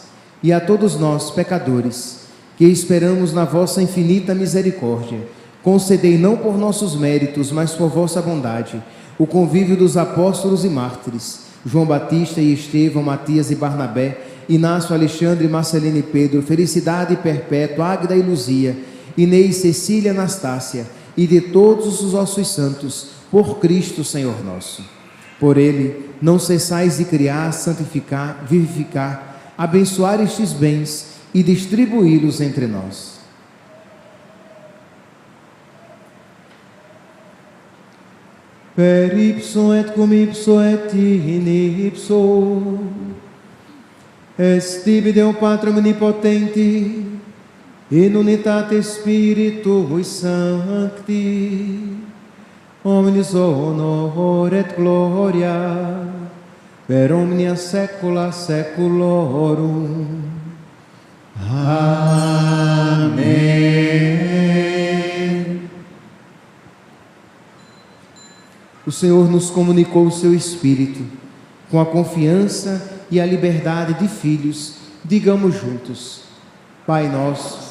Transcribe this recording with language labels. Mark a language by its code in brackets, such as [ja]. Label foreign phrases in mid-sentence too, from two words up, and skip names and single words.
[pt] E a todos nós, pecadores, que esperamos na vossa infinita misericórdia, concedei não por nossos méritos, mas por vossa bondade, o convívio dos apóstolos e mártires, João Batista e Estevão, Matias e Barnabé, Inácio, Alexandre, Marcelino e Pedro, Felicidade Perpétua, Águeda e Luzia, Inês, Cecília, Anastácia, e de todos os vossos santos, por Cristo, Senhor nosso. Por Ele, não cessais de criar, santificar, vivificar, abençoar estes bens e distribuí-los entre nós. [la] Per ipsum et cum ipso et in ipso est tibi Deum Patrum omnipotenti, in unitate Spiritui Sancti, omnis honor et gloria per omnia saecula saeculorum. [pt] Amém. O Senhor nos comunicou o seu Espírito. Com a confiança e a liberdade de filhos, digamos juntos: Pai nosso,